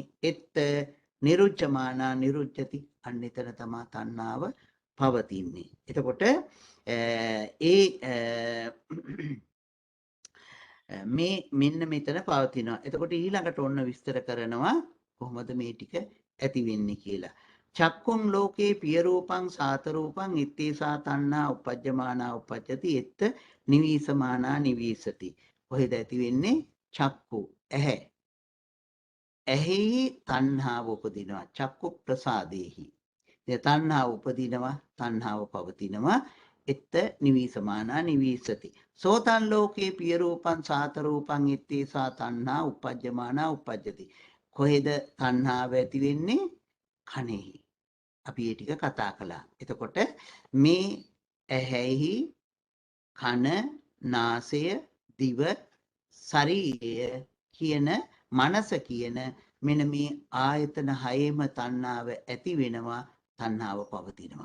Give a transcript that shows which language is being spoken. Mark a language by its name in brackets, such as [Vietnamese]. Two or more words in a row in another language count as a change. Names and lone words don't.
[Pali] එත්ත නිරුච්ඡමානා නිරුච්ඡති. [Sinhala] අන්න එතන තමයි තණ්හාව පවතින්නේ. එතකොට මේ මෙන්න මෙතන පවතිනවා. එතකොට ඊළඟට ඔන්න විස්තර කරනවා කොහොමද මේ ටික ඇති වෙන්නේ කියලා. [Pali] චක්කුම් ලෝකේ පිය රූපං සාත රූපං ඉත්තේසා තණ්හා උපජ්ජමානා උපජ්ජති එත්ත නිවීසමානා නිවීසති. [Sinhala] කොහෙද ඇති වෙන්නේ? චක්කු ඇහැ. ඇහි තණ්හාව උපදිනවා. චක්කු ප්‍රසාදේහි. තණ්හාව උපදිනවා, තණ්හාව පවතිනවා. [Pali] එත්ත නිවීසමානා නිවීසති. සෝතං ලෝකේ පිය රූපං සාත රූපං එත්තේසා තණ්හා උපජ්ජමානා උපජ්ජති. [Sinhala] කොහෙද තණ්හාව ඇති වෙන්නේ? කනෙහි. අපි ඒ ටික කතා කළා. එතකොට මේ ඇහැහි කන නාසය දිව ශරීරය කියන මනස කියන මෙන්න මේ ආයතන හයේම තණ්හාව ඇති වෙනවා, තණ්හාව පවතිනවා.